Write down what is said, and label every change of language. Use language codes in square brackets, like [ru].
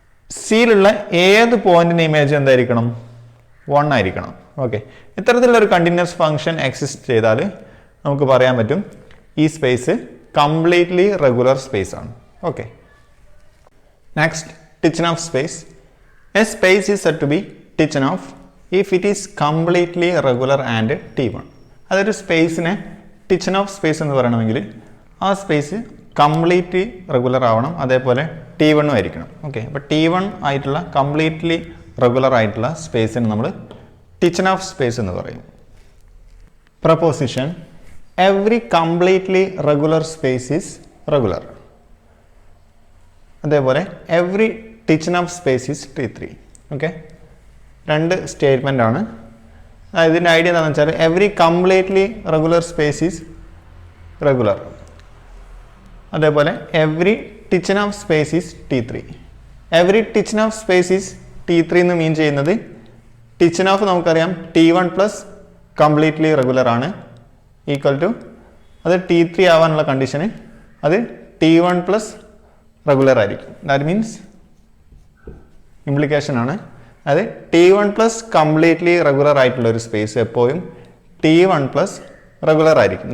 [ml] സിയിലുള്ള ഏത് പോയിന്റിൻ്റെ ഇമേജ് എന്തായിരിക്കണം, 1 ആയിരിക്കണം. ഓക്കെ, ഇത്തരത്തിലുള്ള ഒരു കണ്ടിന്യൂസ് ഫംഗ്ഷൻ എക്സിസ്റ്റ് ചെയ്താൽ നമുക്ക് പറയാൻ പറ്റും ഈ സ്പേസ് കംപ്ലീറ്റ്ലി റെഗുലർ സ്പേസ് ആണ്. Okay, next Tichonoff space. [en] A space is said to be Tichonoff if it is completely regular and T1. [ml] അതൊരു സ്പേസിനെ Tichonoff സ്പേസ് എന്ന് പറയണമെങ്കിൽ ആ സ്പേസ് കംപ്ലീറ്റ്ലി റെഗുലർ ആവണം. അതേപോലെ T1 ആയിരിക്കണം. ഓക്കെ, അപ്പോൾ T1 ആയിട്ടുള്ള കംപ്ലീറ്റ്ലി റെഗുലർ ആയിട്ടുള്ള സ്പേസിന് നമ്മൾ Tichonoff സ്പേസ് എന്ന് പറയും. [en] proposition every completely regular space is regular. [ml] അതേപോലെ [en] every Tikhonov space is T3. [ml] Okay, രണ്ട് സ്റ്റേറ്റ്മെൻ്റ് ആണ്. ഇതിൻ്റെ ഐഡിയ എന്താണെന്ന് വെച്ചാൽ [en] every completely regular space is regular. അതേപോലെ every Tikhonov space is T3. every Tikhonov space is T3 [ml] എന്ന് മീൻ ചെയ്യുന്നത് Tikhonov നമുക്കറിയാം T1 പ്ലസ് കംപ്ലീറ്റ്ലി റെഗുലർ ആണ് ഈക്വൽ ടു അത് T3 ആവാനുള്ള കണ്ടീഷന് അത് T1 പ്ലസ് റെഗുലർ ആയിരിക്കും. ദാറ്റ് മീൻസ് ഇംപ്ലിക്കേഷൻ ആണ്. അത് T1 പ്ലസ് കംപ്ലീറ്റ്ലി റെഗുലർ ആയിട്ടുള്ള ഒരു സ്പേസ് എപ്പോഴും T1 പ്ലസ് റെഗുലർ ആയിരിക്കും.